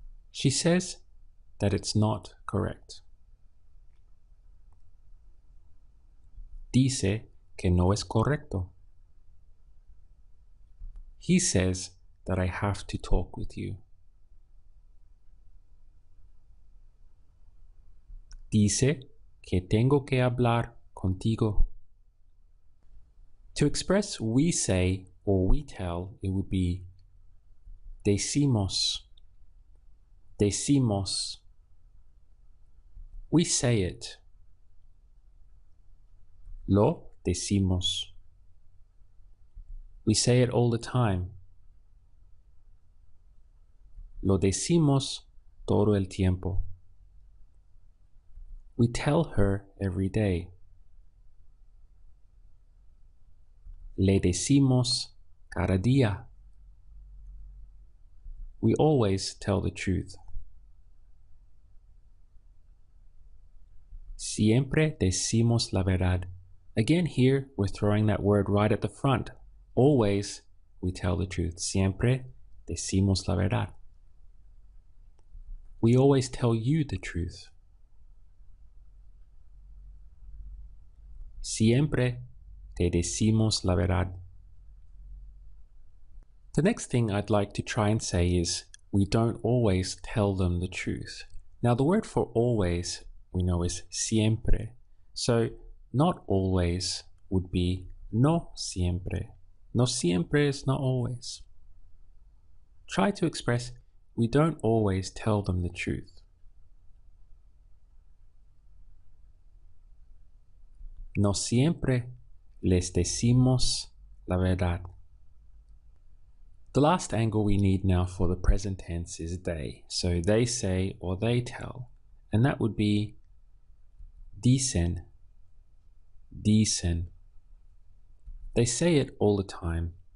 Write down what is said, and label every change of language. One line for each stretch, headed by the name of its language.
English: She says that it's not correct.
Spanish: Dice que no es correcto.
English: He says that I have to talk with you.
Spanish: Dice que tengo que hablar contigo.
English: To express we say or we tell, it would be decimos. Decimos. We say it.
Spanish: Lo decimos.
English: We say it all the time.
Spanish: Lo decimos todo el tiempo.
English: We tell her every day.
Spanish: Le decimos cada día.
English: We always tell the truth.
Spanish: Siempre decimos la verdad.
English: Again, here we're throwing that word right at the front. Always we tell the truth.
Spanish: Siempre decimos la verdad.
English: We always tell you the truth.
Spanish: Siempre te decimos la verdad.
English: The next thing I'd like to try and say is, we don't always tell them the truth. Now the word for always we know is siempre. So not always would be no siempre. No siempre is not always. Try to express, we don't always tell them the truth.
Spanish: No siempre les decimos la verdad.
English: The last angle we need now for the present tense is they. So they say or they tell. And that would be dicen, dicen. They say it all the time.